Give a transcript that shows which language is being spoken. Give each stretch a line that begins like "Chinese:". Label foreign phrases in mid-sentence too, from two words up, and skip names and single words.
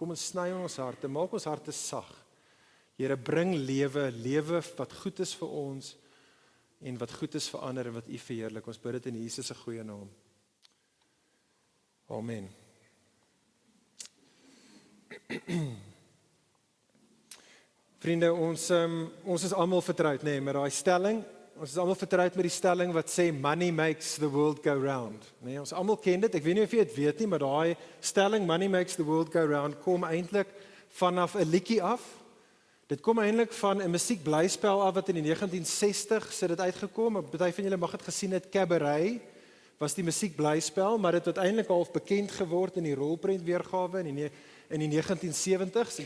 Afrikaans: Kom en sny ons harte, maak ons harte sag. Here, bring lewe wat goed is vir ons, en wat goed is vir ander en wat U verheerlik. Ons bid dit in Jesus se goeie naam. Amen. Vriende, ons is almal vertroud, met daai stelling. Ons is almal vertroud met die stelling wat sê
English: money makes the world go round.
Afrikaans: Ons almal ken dit. Ek weet nie of jy dit weet nie, maar daai stelling
English: money makes the world go round
Afrikaans: kom eintlik vanaf 'n liedjie af. Dit kom eintlik van 'n musiekblyspel af wat in die 1960s het dit uitgekom. Party van julle mag dit gesien het, Cabaret was die musiekblyspel, maar dit het uiteindelik half bekend geword in die rolprent weergawe in die 1970s.